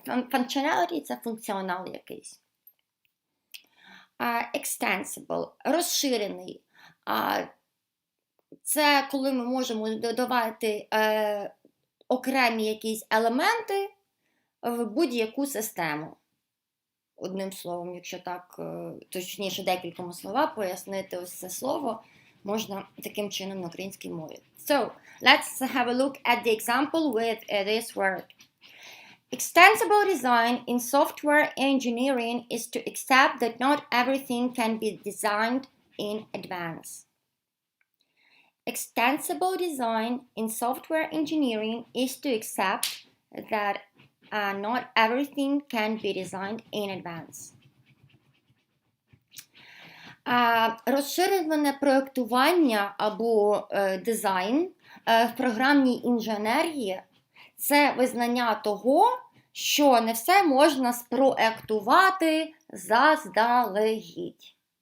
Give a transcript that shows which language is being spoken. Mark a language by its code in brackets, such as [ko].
[uk] Functionality – це функціонал якийсь. Extensible – розширений. Це коли ми можемо додавати окремі якісь елементи в будь-яку систему. Одним словом, якщо так, точніше декількома слова пояснити ось це слово, можна таким чином на українській мові. [en] So, let's have a look at the example with this word. Extensible design in software engineering is to accept that not everything can be designed in advance. Extensible design in software engineering is to accept that not everything can be designed in advance. [uk] Розширене проєктування або дизайн в програмній інженерії – це визнання того, що не все можна спроектувати заздалегідь.